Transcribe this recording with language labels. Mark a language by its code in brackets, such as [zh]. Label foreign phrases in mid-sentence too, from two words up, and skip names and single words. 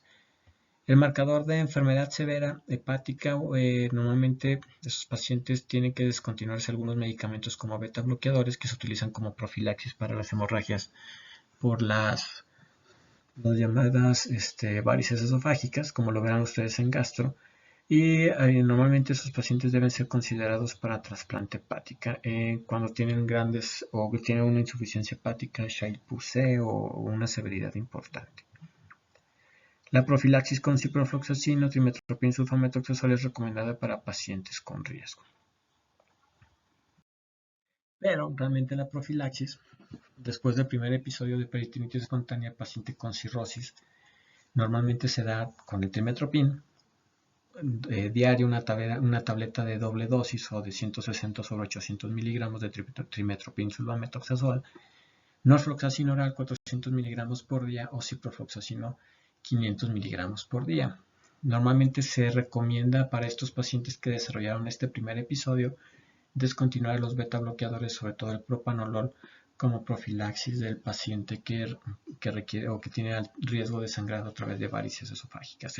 [es] El marcador de enfermedad severa hepática, normalmente esos pacientes tienen que descontinuarse algunos medicamentos como beta bloqueadores que se utilizan como profilaxis para las hemorragias por las llamadas varices esofágicas, como lo verán ustedes en gastro, y normalmente esos pacientes deben ser considerados para trasplante hepática cuando tienen grandes o tienen una insuficiencia hepática, Child-Pugh o una severidad importante. La profilaxis con ciprofloxacino, trimestoprim, sulfamethoxazol es recomendada para pacientes con riesgo. Pero realmente la profilaxis, después del primer episodio de peritonitis espontánea paciente con cirrosis, normalmente se da con el trimestoprim diario, una tableta de doble dosis o de 160 sobre 800 miligramos de trimestoprim sulfamethoxazol, norfloxacino oral 400 miligramos por día o ciprofloxacino 500 miligramos por día. Normalmente se recomienda para estos pacientes que desarrollaron este primer episodio descontinuar los beta bloqueadores, sobre todo el propanolol, como profilaxis del paciente que requiere o que tiene riesgo de sangrado a través de varices esofágicas.